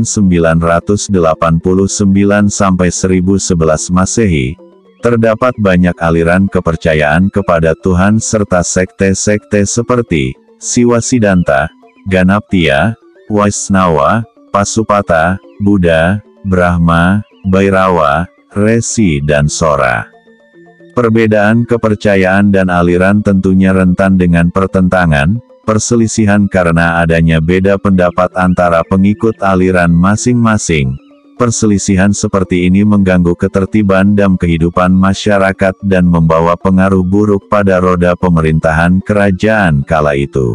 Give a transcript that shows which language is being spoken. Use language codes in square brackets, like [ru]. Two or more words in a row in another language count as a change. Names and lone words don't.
[id] 989 sampai 1011 Masehi, terdapat banyak aliran kepercayaan kepada Tuhan serta sekte-sekte seperti Siwa Siddhanta, Ganaptiya, Waisnawa, Pasupata, Buddha, Brahma, Bhairawa, Resi dan Sora. Perbedaan kepercayaan dan aliran tentunya rentan dengan pertentangan, perselisihan karena adanya beda pendapat antara pengikut aliran masing-masing. Perselisihan seperti ini mengganggu ketertiban dan kehidupan masyarakat dan membawa pengaruh buruk pada roda pemerintahan kerajaan kala itu.